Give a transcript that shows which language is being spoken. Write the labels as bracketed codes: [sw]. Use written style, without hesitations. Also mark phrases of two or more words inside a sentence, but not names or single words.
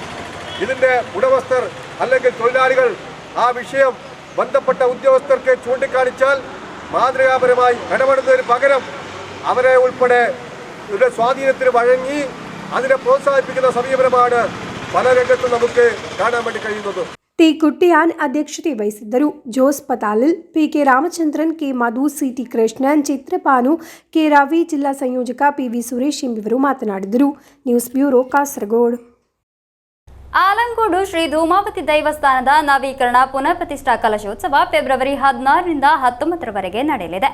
[ml] ഇതിൻ്റെ ഉടമസ്ഥർ അല്ലെങ്കിൽ തൊഴിലാളികൾ ആ വിഷയം ബന്ധപ്പെട്ട ഉദ്യോഗസ്ഥർക്ക് ചൂണ്ടിക്കാണിച്ചാൽ മാതൃകാപരമായി ഇടപെടുന്നതിന് പകരം അവരെ ഉൾപ്പെടെ ഇവരുടെ സ്വാധീനത്തിന് വഴങ്ങി അതിനെ പ്രോത്സാഹിപ്പിക്കുന്ന സമീപനമാണ് പല രംഗത്തും നമുക്ക് കാണാൻ വേണ്ടി കഴിയുന്നത്. [kn] ಟಿ ಕುಟ್ಟಿಯಾನ್ ಅಧ್ಯಕ್ಷತೆ ವಹಿಸಿದ್ದರು. ಜೋಸ್ ಪತಾಲಿಲ್, ಪಿಕೆ ರಾಮಚಂದ್ರನ್, ಕೆ ಮಧು, ಸಿಟಿ ಕೃಷ್ಣನ್, ಚಿತ್ರಪಾನು, ಕೆ ರವಿ, ಜಿಲ್ಲಾ ಸಂಯೋಜಕ ಪಿವಿ ಸುರೇಶ್ ಎಂಬುವರು ಮಾತನಾಡಿದರು. ನ್ಯೂಸ್ ಬ್ಯೂರೋ, ಕಾಸರಗೋಡು. ಆಲಂಗೋಡು ಶ್ರೀ ಧೂಮಾವತಿ ದೈವಸ್ಥಾನದ ನವೀಕರಣ ಪುನಃ ಪ್ರತಿಷ್ಠಾ ಕಲಶೋತ್ಸವ ಫೆಬ್ರವರಿ 16ರಿಂದ 19ರವರೆಗೆ ನಡೆಯಲಿದೆ.